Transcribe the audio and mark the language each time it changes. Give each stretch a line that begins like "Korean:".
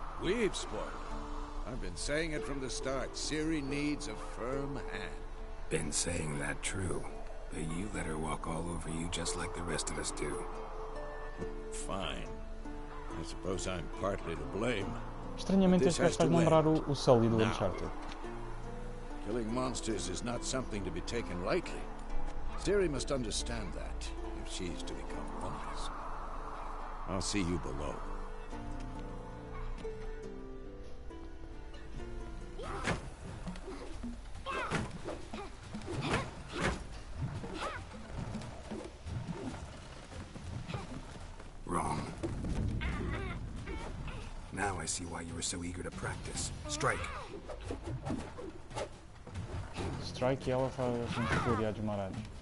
English: We've spoiled her. I've been saying it from the start. Ciri needs a firm hand. Been saying that true, but you let her walk all over you just like the rest of us do. Fine. I suppose I'm partly to blame.
Portuguese: Estranhamente este gajo faz lembrar o Sully do Uncharted.
English: Killing monsters is not something to be taken lightly. Ciri must understand that, if she's to become wise. I'll see you below. Wrong. Now I see why you were so eager to practice. Strike.
Portuguese: Strike e ela faz uns floreados marados.